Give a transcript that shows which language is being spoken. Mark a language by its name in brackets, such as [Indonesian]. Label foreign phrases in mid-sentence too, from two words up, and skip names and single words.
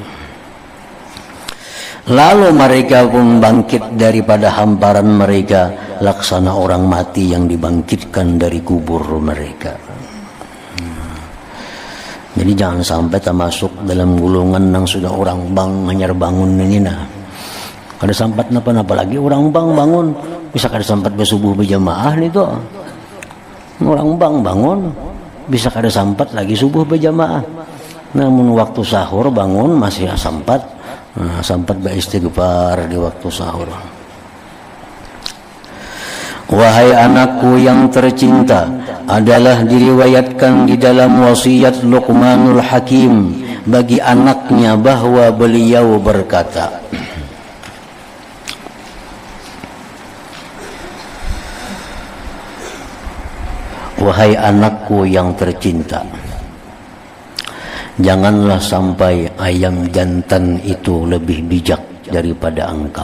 [Indonesian] Lalu mereka pun bangkit daripada hamparan mereka, laksana orang mati yang dibangkitkan dari kubur mereka. Jadi jangan sampai termasuk dalam golongan yang sudah orang bang hanyar bangun ini. [Banjar] Nah, kada sampat napa-napa lagi orang bang bangun, bisa kada sampat bersubuh berjamaah nih tuh. Orang bang bangun, bisa kada sampat lagi subuh berjamaah. Namun waktu sahur bangun masih sampat, sampat beristighfar di waktu sahur. [Indonesian] Wahai anakku yang tercinta, adalah diriwayatkan di dalam wasiat Luqmanul Hakim bagi anaknya bahwa beliau berkata, wahai anakku yang tercinta, janganlah sampai ayam jantan itu lebih bijak daripada engkau.